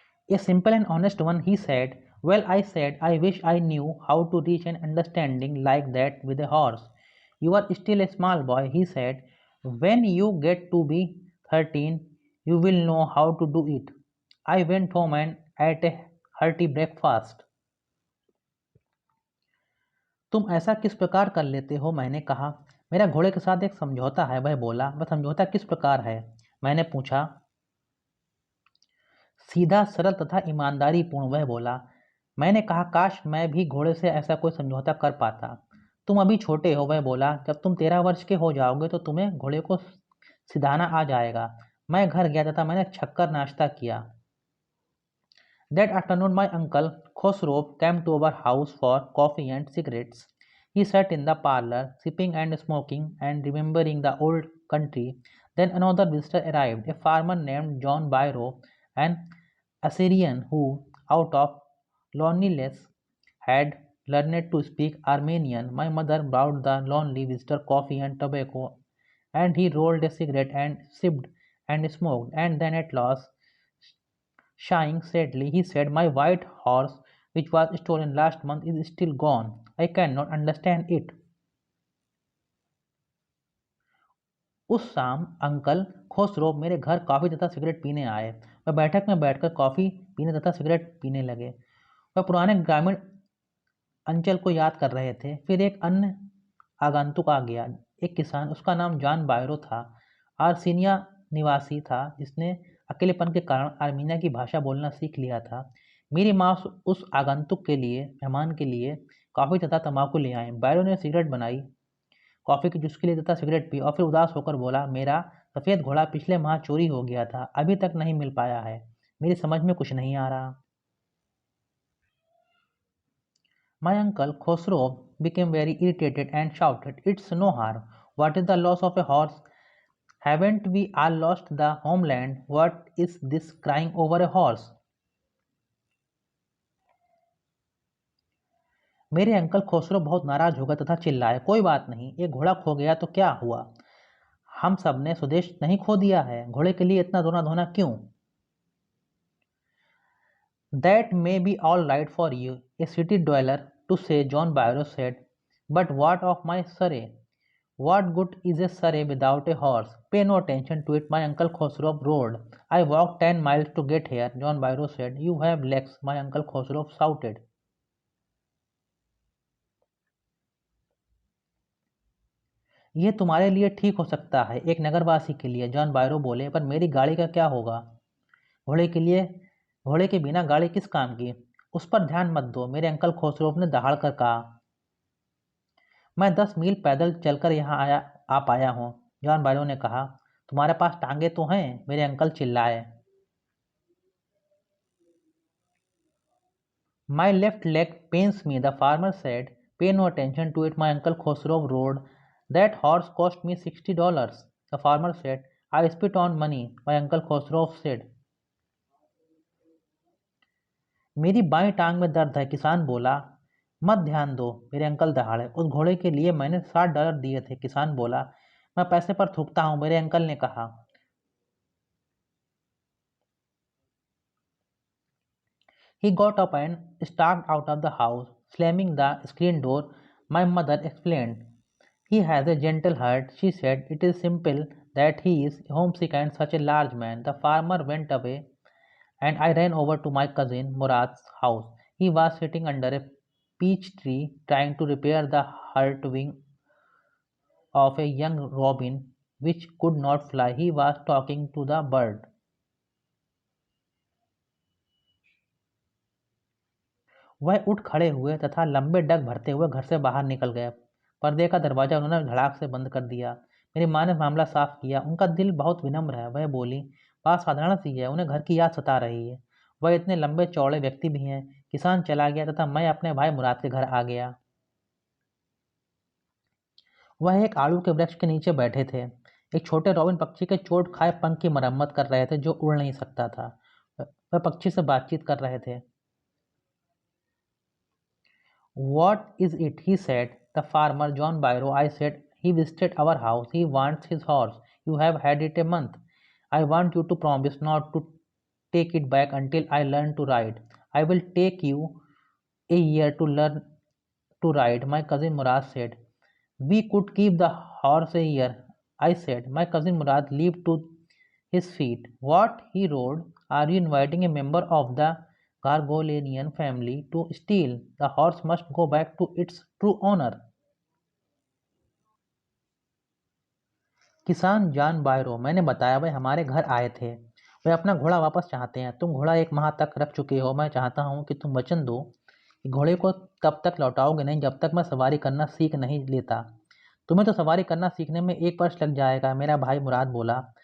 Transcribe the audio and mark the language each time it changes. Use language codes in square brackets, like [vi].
[en] A simple and honest one, he said. Well, I said, I wish I knew how to reach an understanding like that with a horse. You are still a small boy, he said. When you get to be 13, you will know how to do it. I went home and ate a hearty breakfast. [hi] तुम ऐसा किस प्रकार कर लेते हो? मैंने कहा। मेरा घोड़े के साथ एक समझौता है, वह बोला। वह समझौता किस प्रकार है? मैंने पूछा। सीधा, सरल तथा ईमानदारी पूर्ण, वह बोला। मैंने कहा, काश मैं भी घोड़े से ऐसा कोई समझौता कर पाता। तुम अभी छोटे हो, वह बोला। जब तुम 13 वर्ष के हो जाओगे तो तुम्हें घोड़े को सिधाना आ जाएगा। मैं घर गया तथा मैंने छक्कर नाश्ता किया। [en] That afternoon my uncle Khosrow came to our house for coffee and cigarettes. He sat in the parlour, sipping and smoking and remembering the old country. Then another visitor arrived, a farmer named John Byro, an Assyrian who, out of loneliness, had learned to speak Armenian. My mother brought the lonely visitor coffee and tobacco, and he rolled a cigarette and sipped and smoked, and then at last, sighing sadly, he said, my white horse, which was stolen last month, is still gone. I cannot understand it. [hi] उस शाम uncle Khusro मेरे घर coffee तथा cigarette पीने आए। वह बैठक में बैठकर कॉफ़ी पीने तथा सिगरेट पीने लगे। वह पुराने ग्रामीण अंचल को याद कर रहे थे। फिर एक अन्य आगंतुक आ गया, एक किसान। उसका नाम जॉन बायरो था। आर्सीनिया निवासी था, जिसने अकेलेपन के कारण आर्मीनिया की भाषा बोलना सीख लिया था। मेरी माँ उस आगंतुक के लिए, मेहमान के लिए, कॉफ़ी तथा तंबाकू ले आए। बायरो ने सिगरेट बनाई, कॉफ़ी की चुस्की ली तथा सिगरेट पी और फिर उदास होकर बोला, मेरा सफ़ेद घोड़ा पिछले माह चोरी हो गया था, अभी तक नहीं मिल पाया है। मेरी समझ में कुछ नहीं आ रहा। [en] My uncle Khosrow became very irritated and shouted, it's no harm. What is the loss of a horse? Haven't we all lost the homeland? What is this crying over a horse? [hi] मेरे uncle खोसरो बहुत नाराज हो गए तथा चिल्लाए, कोई बात नहीं, एक घोड़ा खो गया तो क्या हुआ? हम सब ने स्वदेश नहीं खो दिया है, घोड़े के लिए इतना रोना धोना क्यों? [en] That may be all right for you, a city dweller, to say, John Byro said. But what of my surrey? What good is a surrey without a horse? Pay no attention to it, my uncle Khosrow roared. I walked 10 miles to get here, John Byro said. You have legs, my uncle Khosrow shouted. [hi] यह तुम्हारे लिए ठीक हो सकता है, एक नगरवासी के लिए, जॉन बायरो बोले, पर मेरी गाड़ी का क्या होगा? घोड़े के लिए, घोड़े के बिना गाड़ी किस काम की? उस पर ध्यान मत दो, मेरे अंकल खोसरोव ने दहाड़ कर कहा। मैं 10 मील पैदल चलकर यहाँ आ पाया हूँ, जॉन बायरो ने कहा। तुम्हारे पास टांगे तो हैं? मेरे अंकल चिल्लाए। [en] My left leg pains me, the farmer said. Pay no attention to it, my uncle Khosrow roared. That horse cost me $60, the farmer said. I spit on money, my uncle Khosrow said. [hi] मेरी बाईं टांग में दर्द है, किसान बोला। मत ध्यान दो, मेरे अंकल दहाड़े। उस घोड़े के लिए मैंने $60 दिए थे, किसान बोला। मैं पैसे पर थूकता हूँ, मेरे अंकल ने कहा। [en] He got up and stalked out of the house, slamming the screen door. My mother explained. He has a gentle heart, she said. It is simple that he is homesick and such a large man. The farmer went away, and I ran over to my cousin Murad's house. He was sitting under a peach tree trying to repair the hurt wing of a young robin which could not fly. He was talking to the bird. [hi] वह उठ खड़े हुए तथा लंबे डग भरते हुए घर से बाहर निकल गए। पर्दे का दरवाजा उन्होंने धड़ाक से बंद कर दिया। मेरी माँ ने मामला साफ किया। उनका दिल बहुत विनम्र है, वह बोली। बात साधारण सी है, उन्हें घर की याद सता रही है। वह इतने लंबे चौड़े व्यक्ति भी हैं। किसान चला गया तथा मैं अपने भाई मुराद के घर आ गया। वह एक आड़ू के वृक्ष के नीचे बैठे थे। एक छोटे रॉबिन पक्षी के चोट खाए पंख की मरम्मत कर रहे थे, जो उड़ नहीं सकता था। वह पक्षी से बातचीत कर रहे थे। [en] What is it? He said. The farmer, John Byro, I said. He visited our house. He wants his horse. You have had it a month. I want you to promise not to take it back until I learn to ride. I will take you a year to learn to ride, my cousin Murad said. We could keep the horse a year, I said. My cousin Murad leaped to his feet. What? He roared. Are you inviting a member of the Gargolenian family to steal. The horse must go back to its true owner. [hi] किसान John बायरो, मैंने बताया, वे हमारे घर आए थे। वे अपना घोड़ा वापस चाहते हैं। तुम घोड़ा 1 माह तक रख चुके हो। मैं चाहता हूँ कि तुम वचन दो कि घोड़े को तब तक लौटाओगे नहीं जब तक मैं सवारी करना सीख नहीं लेता। तुम्हें तो सवारी करना सीखने में 1 वर्ष लग जाएगा, मेरा भाई मुराद बोला।